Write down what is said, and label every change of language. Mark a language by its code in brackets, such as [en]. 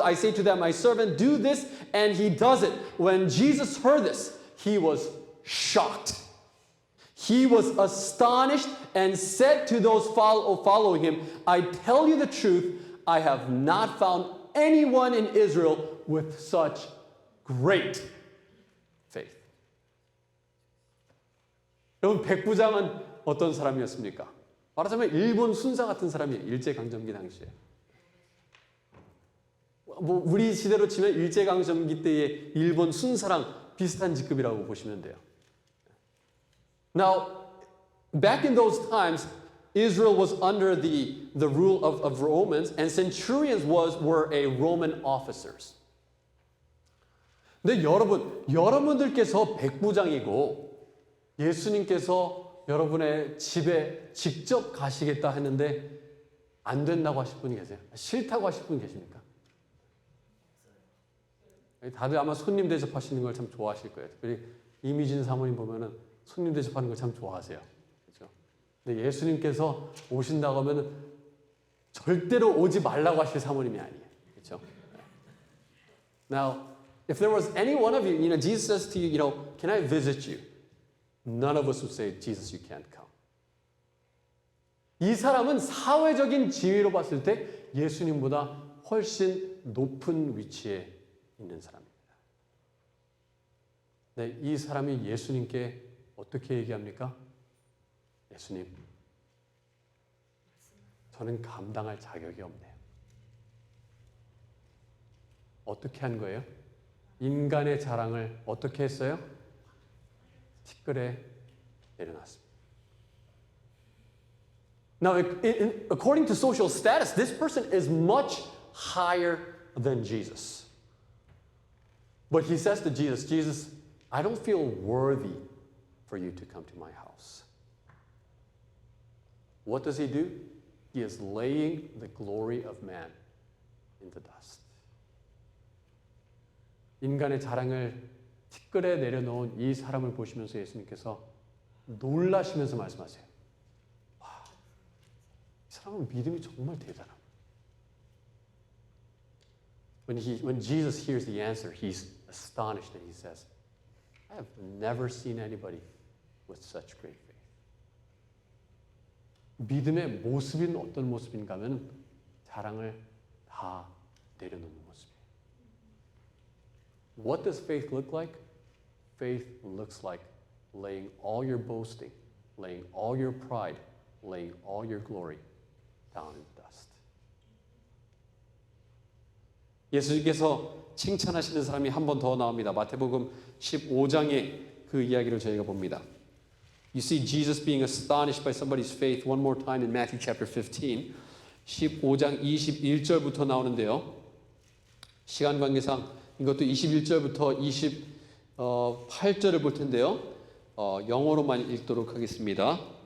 [en] I say to that my servant, do this, and he does it. When Jesus heard this, he was shocked. He was astonished and said to those following him, I tell you the truth, I have not found anyone in Israel with such great faith. [ko] 여러분, 백부장은 어떤 사람이었습니까? 말하자면 일본 순사 같은 사람이에요. 일제강점기 당시에. 뭐 우리 시대로 치면 일제강점기 때의 일본 순사랑 비슷한 직급이라고 보시면 돼요. [en] Now, back in those times, Israel was under the rule of Romans, and centurions were a Roman officers. [ko] 근데 여러분들께서 백부장이고 예수님께서 여러분의 집에 직접 가시겠다 했는데 안 된다고 하실 분이 계세요? 싫다고 하실 분 계십니까? 다들 아마 손님 대접하시는 걸 참 좋아하실 거예요. 특별히 이미진 사모님 보면은 손님 대접하는 걸 참 좋아하세요. 그렇죠? 근데 예수님께서 오신다고 하면은 절대로 오지 말라고 하실 사모님이 아니에요. 그렇죠? [en] Now, if there was any one of you, Jesus says to you, can I visit you? None of us would say, Jesus, you can't come. [ko] 이 사람은 사회적인 지위로 봤을 때 예수님보다 훨씬 높은 위치에 있는 사람입니다. 네, 이 사람이 예수님께 어떻게 얘기합니까? 예수님, 저는 감당할 자격이 없네요. 어떻게 한 거예요? 인간의 자랑을 어떻게 했어요? 티끌에 내려놨습니다. [en] Now, according to social status, this person is much higher than Jesus. But he says to Jesus, Jesus, I don't feel worthy for you to come to my house. What does he do? He is laying the glory of man in the dust. [ko] 인간의 자랑을 티끌에 내려놓은 이 사람을 보시면서 예수님께서 놀라시면서 말씀하세요. 와, 이 사람은 믿음이 정말 대단하다. [en] When Jesus hears the answer, he's astonished and he says, I have never seen anybody with such great faith. [ko] 믿음의 모습은 어떤 모습인가 하면 자랑을 다 내려놓는 모습이에요. [en] What does faith look like? Faith looks like laying all your boasting, laying all your pride, laying all your glory down in the dust. [ko] 예수님께서 칭찬하시는 사람이 한 번 더 나옵니다. 마태복음 15장의 그 이야기를 저희가 봅니다. [en] You see Jesus being astonished by somebody's faith one more time in Matthew chapter 15. [ko] 15장 21절부터 나오는데요. 시간 관계상 이것도 21절부터 28절을 볼 텐데요. 영어로만 읽도록 하겠습니다.